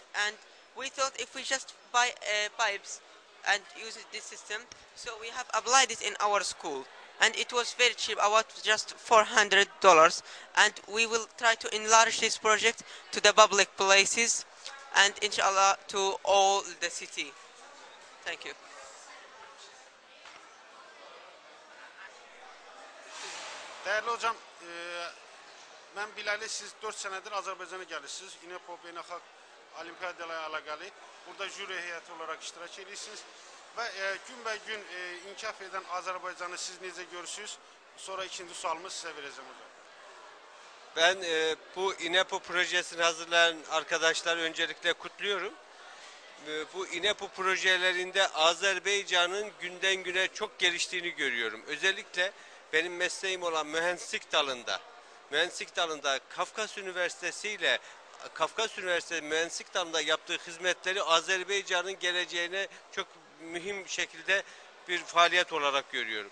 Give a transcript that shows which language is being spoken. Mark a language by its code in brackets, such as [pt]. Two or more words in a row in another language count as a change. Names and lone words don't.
[en] And we thought if we just buy pipes and use this system, so we have applied it in our school, and it was very cheap, about just $400, and we will try to enlarge this project to the public places and inshallah to all the city. Thank you. [tr] Değerli hocam, [az] mən biləli siz 4 senedir Azərbaycana gəlirsiniz. İNEPO Beynəlxalq Olimpiyadalarla əlaqəli. Burada jüri heyəti olaraq iştirak edirsiniz. Və günbəgün inkişaf edən Azərbaycanı siz necə görürsünüz? Sonra ikinci sualımı sizə verəcəm hocam. [tr] Ben bu İNEPO projesini hazırlayan arkadaşlar öncelikle kutluyorum. Bu İNEPO projelerinde Azerbaycan'ın günden güne çok geliştiğini görüyorum. Özellikle benim mesleğim olan mühendislik dalında Kafkas Üniversitesi ile Kafkas Üniversitesi mühendislik dalında yaptığı hizmetleri Azerbaycan'ın geleceğine çok mühim şekilde bir faaliyet olarak görüyorum.